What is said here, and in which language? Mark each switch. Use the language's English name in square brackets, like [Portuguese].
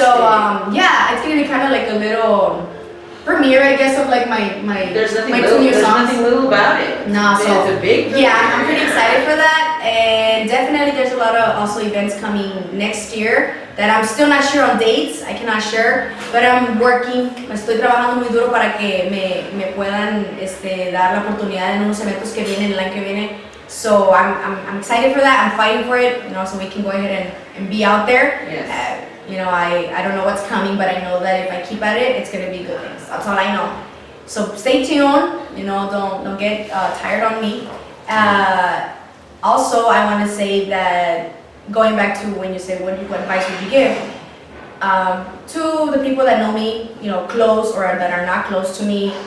[English] So yeah, it's gonna be kind of like a little premiere, I guess, of like my There's nothing my little, two new there's songs. nothing little about it. No, so It's a big yeah, I'm pretty excited for that, and definitely there's a lot of also events coming next year that I'm still not sure on dates. I cannot share, but I'm working. [Spanish] Estoy trabajando muy duro para que me puedan dar la oportunidad en unos eventos que vienen el año que viene. [English] So I'm excited for that. I'm fighting for it, you know, so we can go ahead and be out there. Yes. You know, I don't know what's coming, but I know that if I keep at it, it's gonna be good things. That's all I know. So stay tuned. You know, don't get tired on me. Also, I want to say that going back to when you say what advice would you give to the people that know me, you know, close or that are not close to me.